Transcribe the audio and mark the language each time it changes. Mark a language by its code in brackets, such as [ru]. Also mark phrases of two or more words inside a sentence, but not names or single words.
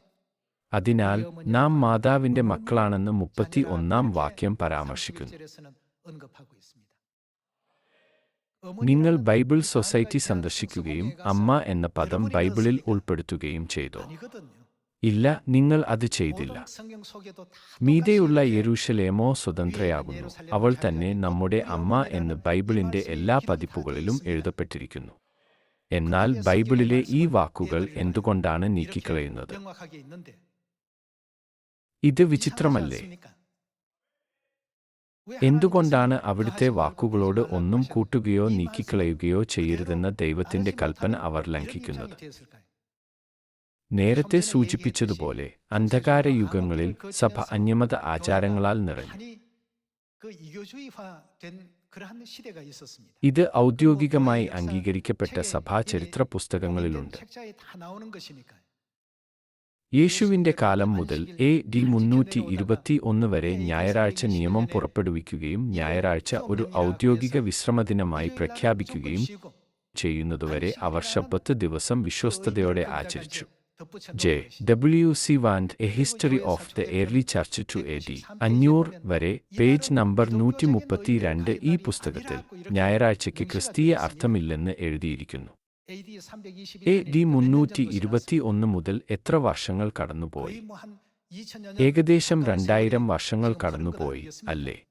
[ml] അതിനാൽ നാം മാതാവിന്റെ മക്കളാണെന്ന് 31 വാക്യം പരാമർശിക്കുന്നു. നിങ്ങൾ ബൈബിൾ സൊസൈറ്റി സന്ദർശിക്കുകയും അമ്മ എന്ന പദം ബൈബിളിൽ ഉൾപ്പെടുത്തുകയും ചെയ്തു. ഇല്ല, നിങ്ങൾ അത് ചെയ്തില്ല. [ko] 모든 성경 속에도 다 [ml] മീതെയുള്ള [ko] 똑같이 [ml] യെരൂശലേമോ സ്വതന്ത്രയാകുന്നു, അവൾ തന്നെ നമ്മുടെ അമ്മ എന്ന് ബൈബിളിന്റെ എല്ലാ പതിപ്പുകളിലും എഴുതപ്പെട്ടിരിക്കുന്നു. എന്നാൽ ബൈബിളിലെ ഈ വാക്കുകൾ എന്തുകൊണ്ടാണ് നീക്കിക്കളയുന്നത്? [ko] 명확하게 있는데 [ml] ഇത് വിചിത്രമല്ലേ? [ko] 않습니까? 왜 [ml] എന്തുകൊണ്ടാണ് [ko] 하나님께서 [ml] അവിടുത്തെ [ko] 그 하시는 [ml] വാക്കുകളോട് [ko] 것을 [ml] ഒന്നും [ko] 말라고 [ml] കൂട്ടുകയോ [ko] 하셨는데 이 [ml] നീക്കിക്കളയുകയോ [ko] 말씀을 [ml] ചെയ്യരുതെന്ന [ko] 그대로 [ml] ദൈവത്തിന്റെ [ko] 따르지 [ml] കൽപ്പന [ko] 못하는 [ml] അവർ [ko] 이런 [ml] ലംഘിക്കുന്നത്? [ko] 입장이 되었을까요? [ml] നേരത്തെ [ko] 좀 전에 [ml] സൂചിപ്പിച്ചതുപോലെ [ko] 얘기했듯이 [ml] അന്ധകാര [ko] 정치주의와 [ml] യുഗങ്ങളിൽ [ko] 암흑을 [ml] സഭ [ko] 거치면서 [ml] അന്യമത [ko] 교회가 [ml] ആചാരങ്ങളാൽ നിറഞ്ഞു. [ko] 많이 그 이교주의화된 그러한 시대가 있었습니다. [ml] ഇത് ഔദ്യോഗികമായി [ko] 교회의 역사 [ml] അംഗീകരിക്കപ്പെട്ട [ko] 책에 [ml] സഭാ [ko] 이미 [ml] ചരിത്ര [ko] 공인된 [ml] പുസ്തകങ്ങളിലുണ്ട്. [ko] 책자에 다 나오는 것이니까요. [ml] യേശുവിന്റെ കാലം മുതൽ AD 321 വരെ ഞായറാഴ്ച നിയമം പുറപ്പെടുവിക്കുകയും ഞായറാഴ്ച ഒരു ഔദ്യോഗിക വിശ്രമദിനമായി പ്രഖ്യാപിക്കുകയും ചെയ്യുന്നതുവരെ അവർ ശബ്ബത്ത് ദിവസം വിശ്വസ്തയോടെ ആചരിച്ചു. J.W. Sivand, A History of the Early Church to AD 500 വരെ, പേജ് നമ്പർ 132 ഈ പുസ്തകത്തിൽ ഞായറാഴ്ചയ്ക്ക് ക്രിസ്തീയ അർത്ഥമില്ലെന്ന് എഴുതിയിരിക്കുന്നു. AD 321 മുതൽ എത്ര വർഷങ്ങൾ കടന്നുപോയി? ഏകദേശം 2000 വർഷങ്ങൾ കടന്നുപോയി, അല്ലേ?